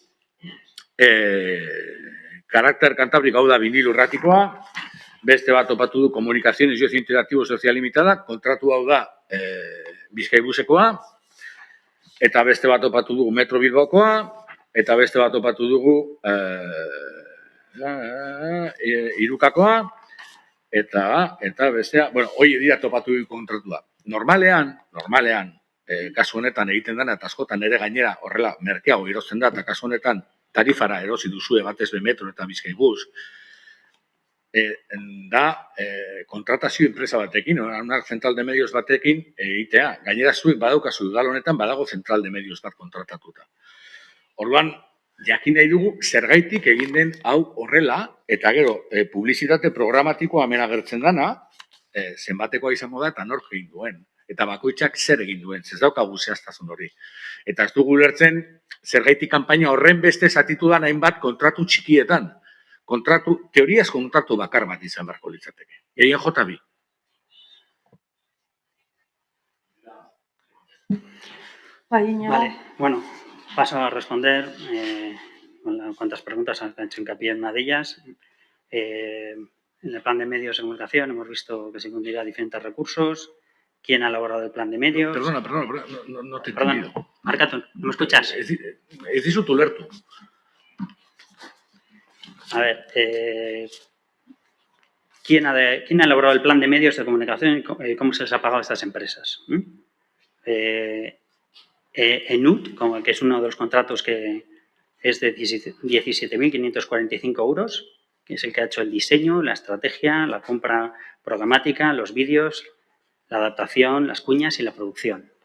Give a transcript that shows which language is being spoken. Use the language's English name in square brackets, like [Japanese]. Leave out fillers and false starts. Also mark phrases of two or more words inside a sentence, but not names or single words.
[Basque] Karakter Cantábrico, hau da Vinilo Irratikoa, beste bat topatu du Comunicaciones y Ocio Interactivo Social Limitada, kontratu hau da Bizkaibusekoa, eta beste bat topatu dugu Metro Bilbaokoa, eta beste bat topatu dugu Irukakoa, eta bestea, bueno, hoi dira topatu dugu kontratua. Normalean, kasu honetan egiten dena, eta askotan ere gainera horrela merkeago erosten da, eta kasu honetan tarifara erosi duzue batez be Metro eta Bizkaibus, da kontratazio enpresa batekin, [Spanish] una zentral de medios [Basque] batekin egitea. Gainera zuek badaukazu udal honetan badago [Spanish] zentral de medios [Basque] bat kontratatuta. Orduan, jakin nahi dugu zergaitik egin den hau horrela, eta gero, publizitate programatikoa hemen agertzen dana, zenbatekoa izango da eta nork egin duen. Eta bakoitzak zer egin duen, ez daukagu zehaztasun hori. Eta ez dugu ulertzen zergaitik kanpaina horren beste zatitu da hainbat kontratu txikietan. Teoriaz kontratu bakar bat izan beharko litzateke. Gehien jota bi. [Spanish] Vale, bueno, paso a responder cuantas preguntas han hecho hincapié en una de ellas. En el plan de medios de comunicación hemos visto que se incluirá diferentes recursos. ¿Quién ha elaborado el plan de medios? Perdona, no te he entendido. Marcato, ¿no me escuchas? [Basque] Ez dizut ulertu. [Spanish] A ver, ¿quién ha elaborado el plan de medios de comunicación y cómo se les ha pagado a estas empresas? Einut, que es uno de los contratos que es de 17.545 euros, que es el que ha hecho el diseño, la estrategia, la compra programática, los vídeos, la adaptación, las cuñas y la producción.